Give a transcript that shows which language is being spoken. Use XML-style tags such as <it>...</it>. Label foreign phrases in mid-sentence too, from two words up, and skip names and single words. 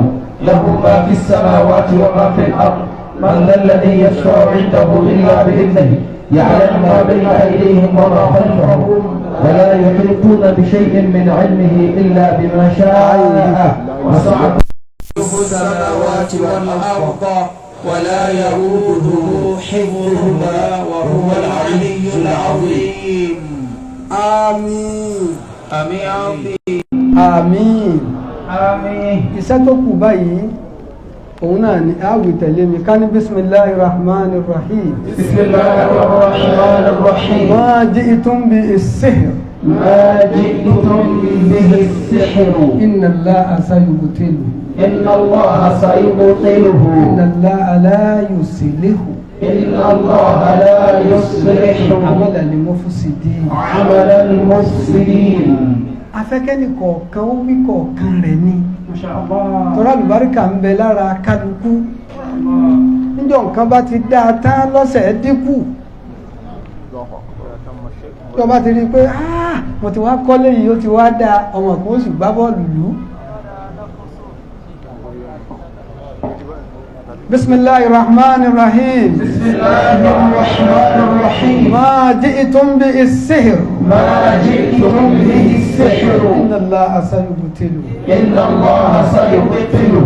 <ar>له ما في السماوات وما في الأرض من ذا الذي يشفع عنده إلا بإذنه يعلم ما بين أيديهم وما خلفهم ولا يحيطون بشيء من علمه إلا بما شاء وسع السماوات والأرض ولا يؤوده حفظهما وهو العلي العظيم. آمين. آمين.</ar> <yo>Àmín. Àmín. Iṣẹ́ tó kù báyìí òun náà ni àwì tẹ̀lé mi ká ní</yo> <ar>بسم الله الرحمن الرحيم. بسم الله الرحمن الرحيم. ما جئتم به السحر. ما جئتم به السحر. إن الله سيبطله. إن الله سيبطله. إن الله لا يصلح. إن الله لا يصلح. عمل المفسدين. عمل المفسدين.</ar> <yo>Afẹ́kẹ́ni kọ̀ọ̀kan ó wí kọ̀ọ̀kan rẹ̀ ni tọ́rọ àlùbáríkà ń bẹ lára kálukú níjọ́ nǹkan bá ti dáa tán lọ́sẹ̀ dínkù tó bá ti rí i pé mo ti wá kọ́lé yìí ó ti wá dáa ọmọ kan ó sì gbá bọ́ọ̀lù lù ú.</yo> <ar>بسم الله الرحمن الرحيم. بسم الله الرحمن الرحيم. ما جئتم به السحر. ما جئتم به السحر. إن الله سيبطله. إن الله سيبطله.</ar>